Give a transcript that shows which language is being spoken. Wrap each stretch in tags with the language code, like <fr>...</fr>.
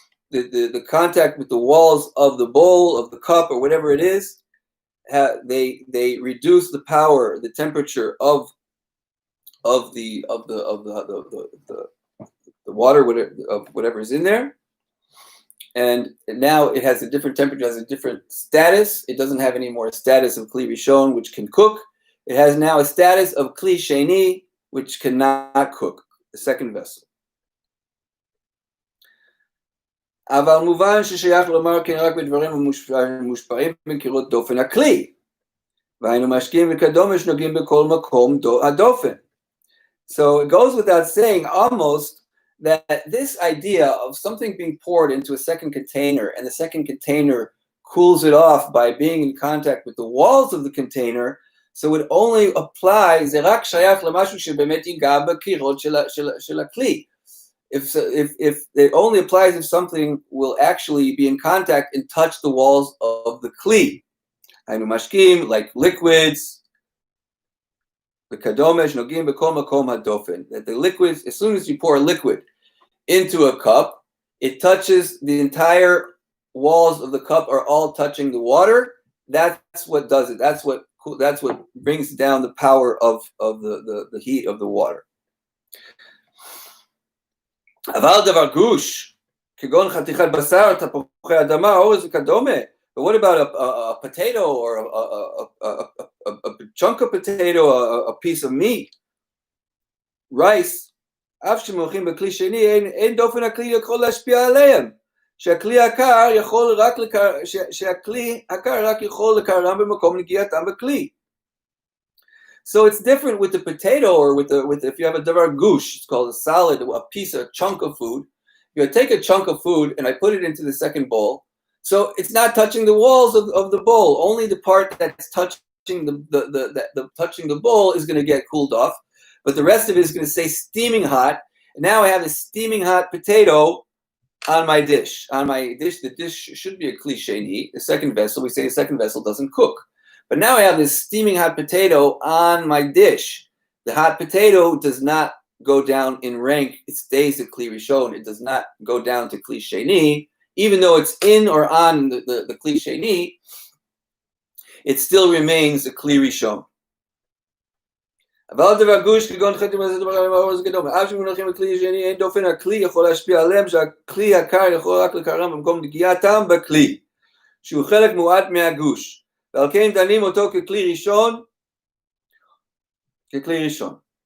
<en>The contact with the walls of the bowl, of the cup, or whatever it is, they reduce the power, the temperature of the water, whatever is in there, and now it has a different temperature, has a different status. It doesn't have any more status of kli rishon, which can cook. It has now a status of kli sheni, which cannot cook, the second vessel.</en> <he>אבל מובן ששייך לומר כן רק בדברים המושפעים מקירות דופן הכלי. והיינו משקיעים וכדומש נוגעים בכל מקום הדופן.</he> <en>So it goes without saying almost that this idea of something being poured into a second container and the second container cools it off by being in contact with the walls of the container, So it only applies,</en> <he>זה רק שייך למשהו שבאמת ייגע בקירות של הכלי.</he> <en>If it only applies if something will actually be in contact and touch the walls of the kli.</en> <he>היינו משקים,</he> <en>like liquids,</en> <he>וכדומה שנוגעים בכל מקום הדופן.</he> <en>That the liquids, as soon as you pour a liquid into a cup, it touches the entire walls of the cup are all touching the water. That's what does it. That's what brings down the power of the heat of the water.</en> <he>אבל דבר גוש, כגון חתיכת בשר, תפוחי אדמה, אורז וכדומה.</he> <en>But what about a potato or a chunk of potato, a piece of meat, rice?</en> <he>אף שמלכים בכלי שני, אין דופן הכלי יכול להשפיע עליהם. שהכלי הקר רק יכול לקרם במקום נגיעתם בכלי.</he> <en>So it's different with the potato or with if you have a davar gush, it's called a salad, a chunk of food. You take a chunk of food and I put it into the second bowl. So it's not touching the walls of the bowl. Only the part that's touching touching the bowl is going to get cooled off, but the rest of it is going to stay steaming hot. And now I have a steaming hot potato on my dish. The dish should be a kli, the second vessel. We say the second vessel doesn't cook. But now I have this steaming hot potato on my dish. The hot potato does not go down in rank. It stays at kli rishon. It does not go down to kli sheni. Even though it's in or on the kli sheni, it still remains a kli rishon.</en> <he>אבל דבר גוש כגון חתיכת בשר אורז וכדומה. אף שמונחים בכלי שני, אין דופן הכלי יכול להשפיע עליהם, שהכלי הקר יכול רק לקרם במקום נגיעתם בכלי, שהוא חלק מועט מהגוש. ועל כן דנים אותו ככלי ראשון.</he>